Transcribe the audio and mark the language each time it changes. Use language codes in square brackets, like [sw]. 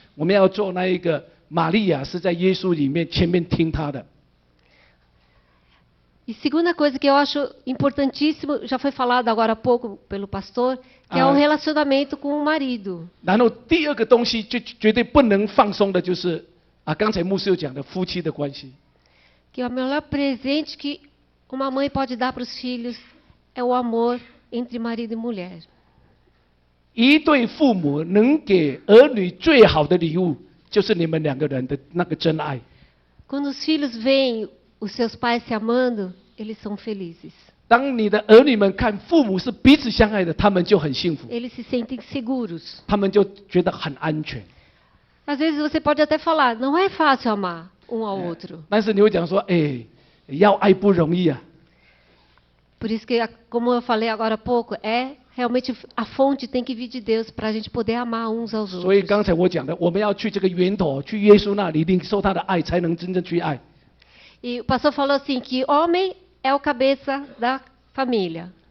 [zh] 我们要做那一个玛利亚，是在耶稣里面前面听她的。 [pt] E segunda coisa que eu acho importantíssimo, já foi falado agora há pouco pelo pastor, que é o relacionamento com o marido. [zh] 然后第二个东西绝对不能放松的就是刚才牧师有讲的夫妻的关系。 [pt] Que o melhor presente que uma mãe pode dar para os filhos é o amor entre marido e mulher. [zh] 一对父母能给儿女最好的礼物，就是你们两个人的那个真爱。 [pt] Quando os filhos veem os seus pais se amando, eles são felizes. [zh] 当你的儿女们看父母是彼此相爱的，他们就很幸福， [pt] Eles se sentem seguros. [zh] 他们就觉得很安全。 [pt] Às vezes você pode até falar, não é fácil amar um ao outro. [zh] 但是你会讲说，要爱不容易啊。 [pt] Por isso que, como eu falei agora há pouco, realmente a fonte tem que vir de Deus para a gente poder amar uns aos [zh] 所以 [pt] outros. [zh] 刚才我讲的，我们要去这个源头，去耶稣那里领受他的爱，才能真正去爱。 [pt] E o pastor falou assim que homem é o cabeça da família.